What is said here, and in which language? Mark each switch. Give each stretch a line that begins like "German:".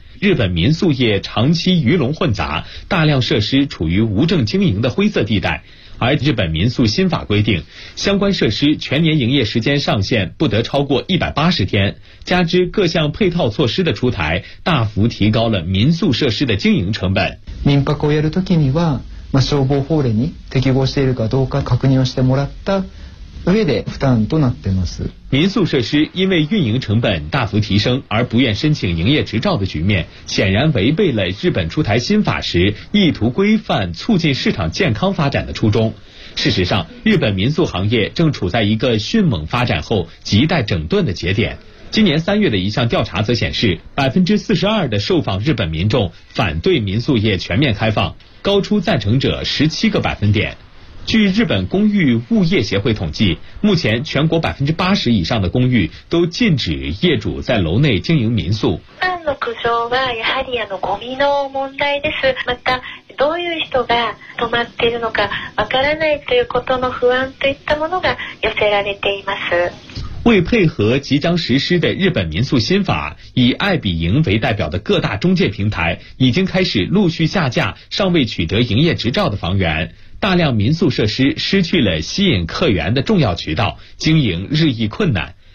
Chinese: 日本民宿业长期鱼龙混杂，大量设施处于无证经营的灰色地带。而日本民宿新法规定，相关设施全年营业时间上限不得超过180天，加之各项配套措施的出台，大幅提高了民宿设施的经营成本。
Japanese: 民泊をやるときには、まあ、消防法令に適合しているかどうか確認をしてもらった上で負担となっています。
Chinese: 民宿设施因为运营成本大幅提升而不愿申请营业执照的局面，显然违背了日本出台新法时意图规范促进市场健康发展的初衷。事实上，日本民宿行业正处在一个迅猛发展后亟待整顿的节点。今年3月的一项调查则显示，42%的受访日本民众反对民宿业全面开放，高出赞成者17%。据日本公寓物业协会统计，目前全国80%以上的公寓都禁止业主在楼内经营民宿。
Japanese: ファンの苦情はやはりゴミの問題です。またどういう人が泊まっているのかわからないということの不安といったものが寄せられています。
Chinese: 为配合即将实施的日本民宿新法，以爱彼迎为代表的各大中介平台已经开始陆续下架尚未取得营业执照的房源，大量民宿设施失去了吸引客源的重要渠道，经营日益困难。